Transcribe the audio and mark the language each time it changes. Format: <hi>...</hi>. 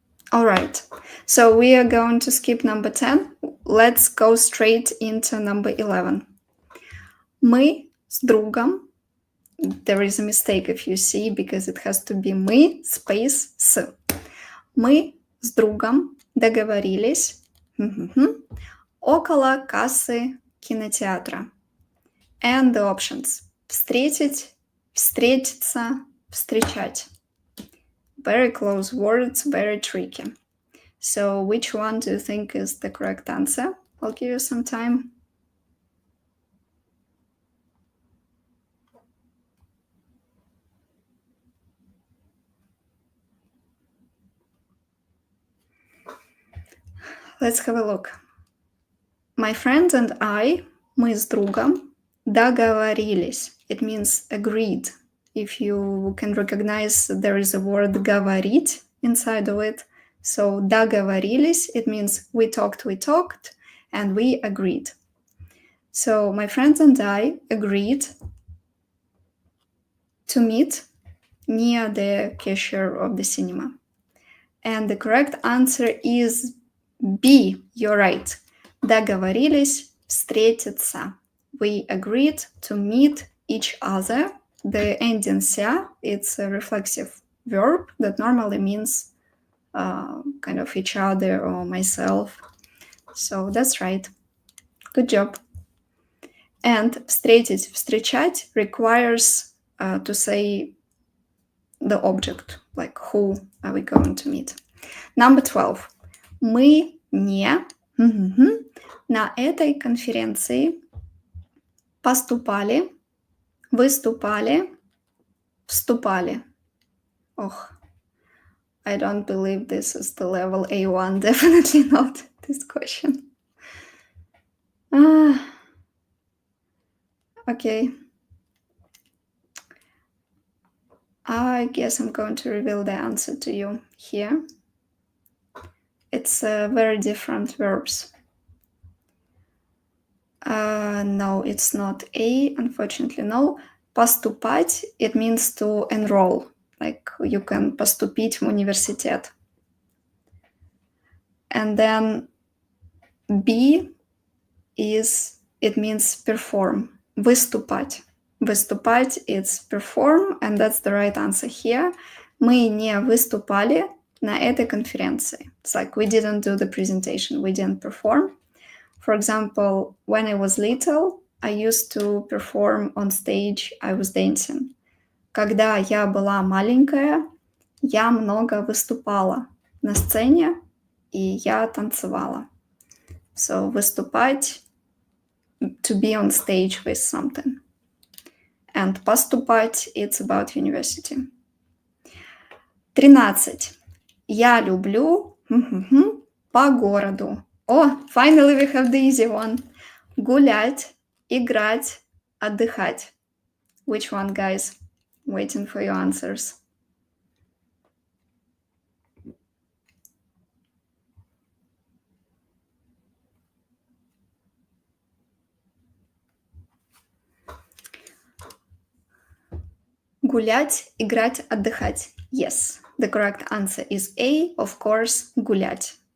<en>All right, so we are going to skip number 10. Let's go straight into number 11.</en> <ru>Мы с другом,</ru> <en>there is a mistake if you see, because it has to be мы, space, с.</en> <ru>Мы с другом договорились около кассы кинотеатра.</ru> <en>And the options:</en> <ru>встретить, встретиться, встречать.</ru> <en>Very close words, very tricky. So which one do you think is the correct answer? I'll give you some time. Let's have a look. My friend and I,</en> <ru>мы с другом, договорились.</ru> <en>It means agreed. If you can recognize, there is a word говорить inside of it. So договорились, it means we talked, and we agreed. So my friends and I agreed to meet near the cashier of the cinema. And the correct answer is B. You're right.</en> <ru>Договорились встретиться.</ru> <en>We agreed to meet each other. The ending ся, it's a reflexive verb that normally means kind of each other or myself. So that's right. Good job. And</en> <ru>встретить, встречать</ru> <en>requires to say the object, like who are we going to meet. Number 12.</en> <ru>Мы не на этой конференции поступали, выступали, вступали.</ru> <en>I don't believe this is the level A1. Definitely not this question. Okay. I guess I'm going to reveal the answer to you here. It's very different verbs. No, it's not A, unfortunately, no. Поступать, it means to enroll. Like you can</en> <ru>поступить в университет.</ru> <en>And then B is, it means perform.</en> <ru>Выступать.</ru> <en>Выступать, it's perform, and that's the right answer here.</en> <ru>Мы не выступали на этой конференции.</ru> <en>It's like we didn't do the presentation, we didn't perform. For example, when I was little, I used to perform on stage, I was dancing.</en> <ru>Когда я была маленькая, я много выступала на сцене, и я танцевала.</ru> <en>So, выступать, to be on stage with something. And поступать, it's about university.</en> <ru>13. Я люблю по городу.</ru> <en>Oh, finally we have the easy one.</en> <ru>Гулять, играть, отдыхать.</ru> <en>Which one, guys? Waiting for your answers.</en> <ru>Гулять, играть, отдыхать.</ru> <en>Yes, the correct answer is A, of course, гулять.</en>